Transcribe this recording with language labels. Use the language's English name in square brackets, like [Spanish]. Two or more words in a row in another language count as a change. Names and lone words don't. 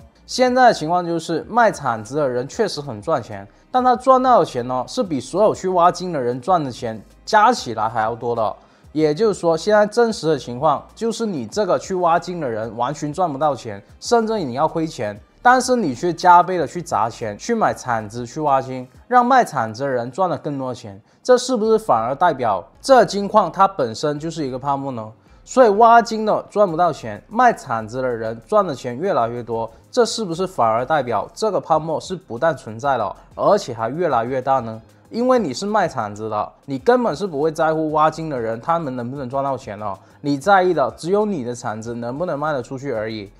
[Chinese] 現在的情況就是賣鏟子的人確實很賺錢，但他賺到的錢呢，是比所有去挖金的人賺的錢加起來還要多的。也就是說，現在真實的情況就是你這個去挖金的人完全賺不到錢，甚至你要虧錢。但是你卻加倍的去砸錢去買鏟子去挖金，讓賣鏟子的人賺了更多錢，這是不是反而代表這金礦它本身就是一個泡沫呢？所以挖金的賺不到錢，賣鏟子的人賺的錢越來越多，這是不是反而代表這個泡沫是不但存在了，而且還越來越大呢？因為你是賣鏟子的，你根本是不會在乎挖金的人他們能不能賺到錢了，你在意的只有你的鏟子能不能賣得出去而已。